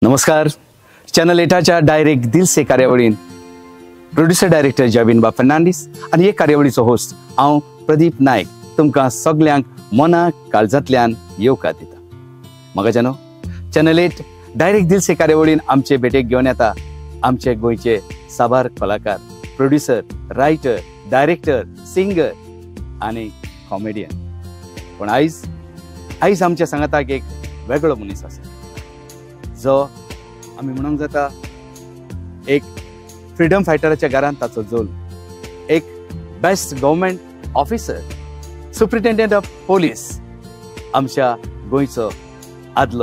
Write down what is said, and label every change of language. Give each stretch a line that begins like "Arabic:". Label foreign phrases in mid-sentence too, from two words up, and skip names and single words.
Konkani: नमस्कार. चॅनल 8च्या डायरेक्ट दिल से कार्यावळीन
English: producer director
Konkani: जबिन फर्नांडीस आणि हे कार्यावळीचो होस्ट हांव प्रदीप नायक तुमकां सगल्यांक मनाक काळजांतल्यान येवकार दिता. म्हाका चॅनल 8 डायरेक्ट दिल से कार्यावळीन आमचे भेटेक घेवन येता आमचे गोंयचे साबार कलाकार,
English: producer, writer, director, singer
Konkani: आणि कॉमेडियन. पण आयज आमच्या सांगाताक एक वेगळो मनीस आसा जो आमी म्हणूंक जाता एक फ्रीडम फायटराच्या घरांत ताचो जोल, एक
English: best government officer, superintendent of police
Konkani: आमच्या गोंयचो आदलो.